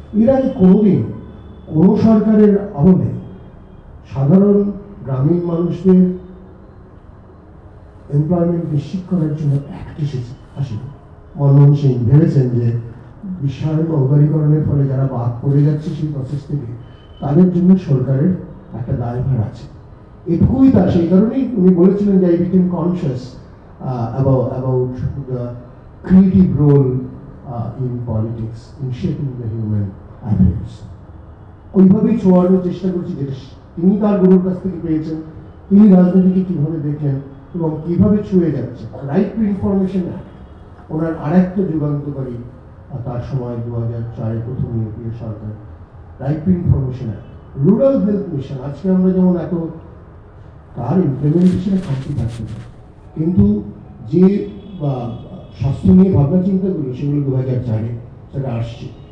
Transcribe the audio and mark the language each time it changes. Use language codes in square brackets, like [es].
[bn] এর আগে কোনোদিন কোনো সরকারের আমলে সাধারণ গ্রামীণ মানুষদের এমপ্লয়মেন্ট নিশ্চিত করার জন্য অ্যাক্ট আসেনি। মনমোহন সিং ভেবেছেন যে বিশ্বায়ন বা উদারীকরণের ফলে যারা বাদ পড়ে যাচ্ছে সেই প্রসেস থেকে, তাদের জন্য সরকারের একটা দায়ভার আছে। এটুকুই তা, সেই কারণেই উনি বলেছিলেন যে [en] I became conscious about the creative role in politics, in shaping the human affairs. [bn] ওইভাবেই ছোঁয়ানোর চেষ্টা করছি যেটা তিনি তার গুরুর কাছ থেকে পেয়েছেন, তিনি রাজনীতিকে কিভাবে দেখলেন এবং কিভাবে ছুঁয়ে যাচ্ছে। রাইট টু ইনফরমেশন অ্যাক্ট ওনার আরেকটা যুগান্তকারী, তার সময় 2004-এ প্রথম ইউপিএ সরকার। Right two information act, rural health mission, আজকে আমরা যেমন এত তার ইমপ্লিমেন্টেশনে খামতি থাকতে পারে, কিন্তু যে স্বাস্থ্য নিয়ে ভাবনা চিন্তাগুলো সেগুলো 2004-এ সেটা আসছে।